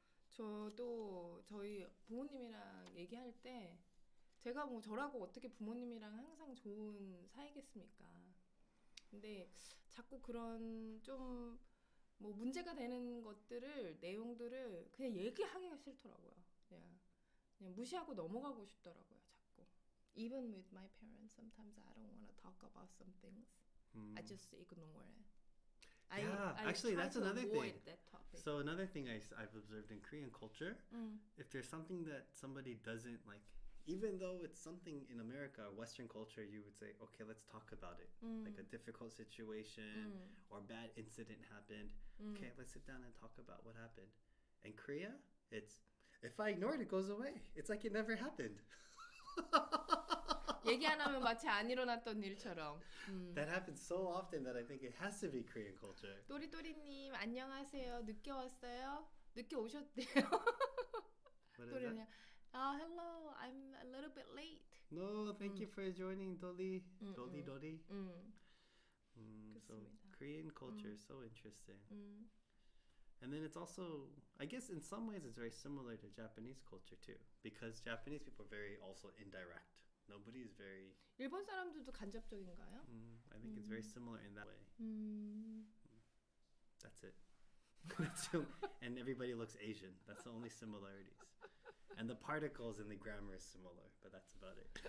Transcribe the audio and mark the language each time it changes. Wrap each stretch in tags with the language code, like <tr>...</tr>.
<ko>저도 저희 부모님이랑 얘기할 때 제가 뭐 저라고 어떻게 부모님이랑 항상 좋은 사이겠습니까? 근데 자꾸 그런 좀 뭐 문제가 되는 것들을 내용들을 그냥 얘기하기가 싫더라고요. 그냥 무시하고 넘어가고 싶더라고요. 자꾸.</ko> <en>Even with my parents, sometimes I don't want to talk about some things. I just ignore it. Actually, that's another thing. That topic. So another thing I've observed in Korean culture, if there's something that somebody doesn't like, even though it's something in America, Western culture, you would say, okay, let's talk about it. Like a difficult situation or bad incident happened. Okay, let's sit down and talk about what happened. In Korea, it's, if I ignore it, it goes away. It's like it never happened.</en> <ko>얘기 안 하면 마치 안 일어났던 일처럼.</ko> <en>That happens so often that I think it has to be Korean culture.</en> <ko>또리또리님 안녕하세요. 늦게 왔어요? 늦게 오셨대요.</ko> <en>What is</en> <ko>또리님.</ko> <en>that? Hello, I'm a little bit late. No, thank you for joining, Dolly. Dolly. So</en> <ko>그렇습니다.</ko> <en>Korean culture is so interesting. And then it's also, I guess in some ways it's very similar to Japanese culture too. Because Japanese people are very also indirect. Nobody is very...</en> <ko>일본 사람들도 간접적인가요?</ko> <en>I think it's very similar in that way. That's it. And everybody looks Asian. That's the only similarities. And the particles in the grammar is similar, but that's about it.</en>